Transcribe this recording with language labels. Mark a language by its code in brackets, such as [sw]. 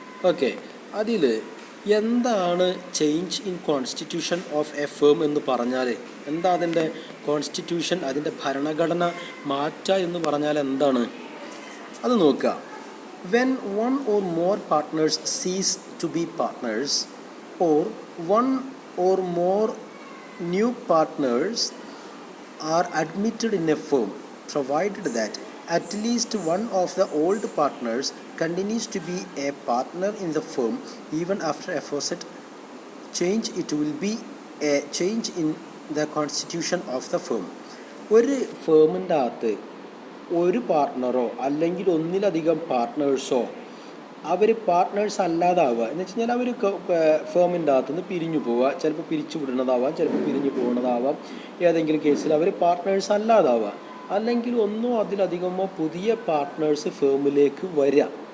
[ml] Okay, അതിൽ എന്താണ് change in constitution of A firm എന്ന് പറഞ്ഞാൽ എന്താ? അതിൻ്റെ കോൺസ്റ്റിറ്റ്യൂഷൻ, അതിൻ്റെ ഭരണഘടന മാറ്റുക എന്ന് പറഞ്ഞാൽ എന്താണ് അത് നോക്കുക. [en] When one or more partners cease to be partners or one or more new partners are admitted in a firm, provided that at least one of the old partners continues to be a partner in the firm even after aforesaid change, it will be a change in the constitution of the firm. [ml] ഒരു ഫേമിൻ്റെ അകത്ത് ഒരു പാർട്ട്ണറോ അല്ലെങ്കിൽ ഒന്നിലധികം പാർട്ട്നേഴ്സോ അവർ partners അല്ലാതാവുക എന്ന് വെച്ച് കഴിഞ്ഞാൽ അവർ ഫേമിൻ്റെ അകത്തുനിന്ന് പിരിഞ്ഞു പോവുക. ചിലപ്പോൾ പിരിച്ചു വിടുന്നതാവാം, ചിലപ്പോൾ പിരിഞ്ഞു പോകുന്നതാവാം. ഏതെങ്കിലും കേസിൽ അവർ പാർട്ട്നേഴ്സ് അല്ലാതാവുക, അല്ലെങ്കിൽ ഒന്നോ അതിലധികമോ പുതിയ പാർട്ട്നേഴ്സ് ഫേമിലേക്ക് വരിക.